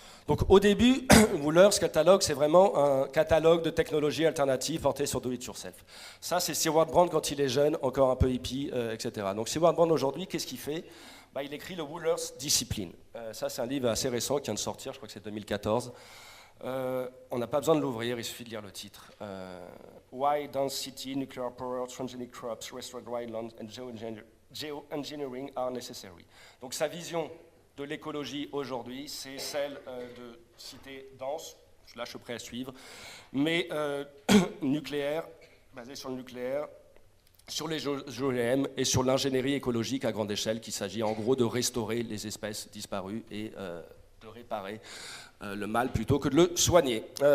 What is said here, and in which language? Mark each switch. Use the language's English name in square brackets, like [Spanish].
[French] Donc au début, Wohlers Catalogue, c'est vraiment un catalogue de technologies alternatives portées sur [English] do it yourself. [French] Ça, c'est Stewart Brand quand il est jeune, encore un peu hippie, etc. Donc Stewart Brand aujourd'hui, qu'est-ce qu'il fait? Il écrit le Wohlers Discipline. Ça, c'est un livre assez récent qui vient de sortir, je crois que c'est 2014. On n'a pas besoin de l'ouvrir, il suffit de lire le titre. [English] Why Dense City, Nuclear Power, Transgenic Crops, Restored Wildlands and Geoengineering are necessary. [French] Donc sa vision de l'écologie aujourd'hui, c'est celle de cités denses, là je suis prêt à suivre, mais nucléaire, basée sur le nucléaire, sur les OGM et sur l'ingénierie écologique à grande échelle, qu'il s'agit en gros de restaurer les espèces disparues et de réparer le mal plutôt que de le soigner.